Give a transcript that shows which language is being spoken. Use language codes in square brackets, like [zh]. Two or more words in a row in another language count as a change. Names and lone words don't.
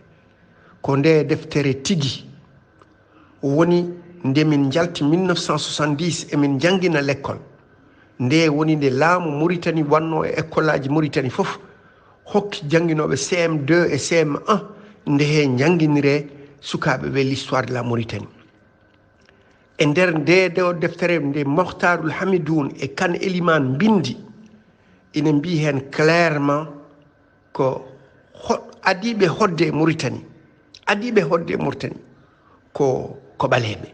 [ff] Ko nde deftere tigi woni nde min jalti 1970 emin jangguina l'école. Nde woni nde laamu Mauritanie wanno e école aji Mauritanie fof hokki jangguinoɓe [fr] CM2 et CM1 [ff] nde he jangguinire sukaɓe ɓe [fr] l'histoire de la Mauritanie. [ff] E nder nde deftere nde Mohtarul Hamidoun e Kane Eliman bindi ina mbi hen clairement ko adiɓe hodde Mauritanie ko ɓaleɓe.